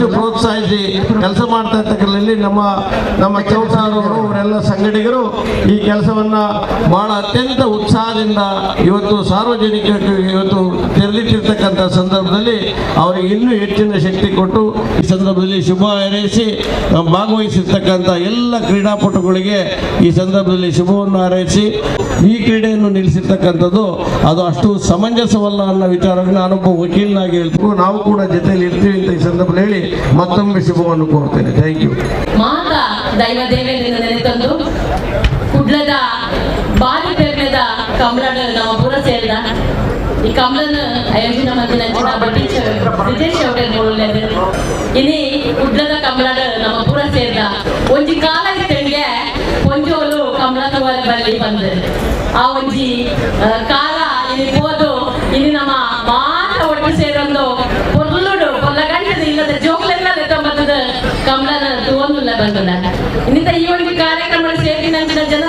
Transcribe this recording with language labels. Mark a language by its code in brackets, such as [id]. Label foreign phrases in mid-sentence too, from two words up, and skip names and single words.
[kn] ಪ್ರೋತ್ಸಾಹಿಸಿ ಕೆಲಸ ಮಾಡ್ತಾ ಇರ್ತಕ್ಕಂಥಲ್ಲಿ ನಮ್ಮ ಚೌಟಾರವರು ಅವರೆಲ್ಲ ಸಂಘಟಕರು ಈ ಕೆಲಸವನ್ನ ಬಹಳ ಅತ್ಯಂತ ಉತ್ಸಾಹದಿಂದ ಇವತ್ತು ಸಾರ್ವಜನಿಕರಿಗೆ ಇವತ್ತು ತೆರಳಿಟ್ಟಿರ್ತಕ್ಕಂಥ ಸಂದರ್ಭದಲ್ಲಿ ಅವರಿಗೆ ಇನ್ನೂ ಹೆಚ್ಚಿನ ಶಕ್ತಿ ಕೊಟ್ಟು ಈ ಸಂದರ್ಭದಲ್ಲಿ ಶುಭ ಹಾರೈಸಿ ಭಾಗವಹಿಸಿರ್ತಕ್ಕಂಥ ಎಲ್ಲ ಕ್ರೀಡಾಪಟುಗಳಿಗೆ ಈ ಸಂದರ್ಭದಲ್ಲಿ ಶುಭವನ್ನು ಹಾರೈಸಿ ಈ ಕ್ರೀಡೆಯನ್ನು ನಿಲ್ಲಿಸಿರ್ತಕ್ಕಂಥದ್ದು ಅದು ಅಷ್ಟು ಸಮಂಜಸವಲ್ಲ ಅನ್ನೋ ವಿಚಾರವನ್ನು ನಾನೊಬ್ಬ ವಕೀಲನಾಗಿ ಹೇಳ್ತೀವಿ. ನಾವು ಕೂಡ ಜೊತೆಯಲ್ಲಿ ಇರ್ತೀವಿ ಅಂತ ಈ ಸಂದರ್ಭದಲ್ಲಿ ಹೇಳಿ ಮತ್ತೊಮ್ಮೆ ಶುಭವನ್ನು ಕೋರ್ತೇನೆ. [en] thank you. [tcy] ಮಾತಾ ದೈವ ದೇವೇಂದ್ರನ ನೆನೆತಂದು ಕುಡ್ಲದ ಬಾರಿ ಪೇರ್ನದ ಕಮಲನ ನಮ್ಮ ಪುರ ಸೇರಿದ ಈ ಕಮಲನ ಆಯೋಜನೆ ಮಾಡಿದ ಬ್ರಿಟಿಷ್ ಹೋಟೆಲ್ ಇನಿ ಕುಡ್ಲದ ಕಮಲನ ನಮ್ಮ ಪುರ ಸೇರಿದ ಒಂಜಿ ಕಾಲ ಇತ್ತಂಗೆ ಪೊಂಜೋಲು ಕಮಲದ ಬಲ್ಲಿ ಬಂದ ಆ ಒಂಜಿ ಕಾಲ ಇಲ್ಲಿ ಹೋದು ಇಲ್ಲಿ ನಮ್ಮ ಮಾತ ಒಟ್ಟು ಸೇರೊಂದು ಪೊರ್ಲುಡು ಪೊಲ್ಲಗಂಟದ ಇಲ್ಲದ ಜೋಕ್ಲೆಲ್ಲ ಲೆತ್ತಂಬತ್ತದ ಕಮಲನ ತೋಂದುಲ್ಲ ಬಂದದ ಇನ್ನಿತ ಈ ಒಂದು ಕಾರ್ಯಕ್ರಮ ಸೇರಿ ನಂಚಿನ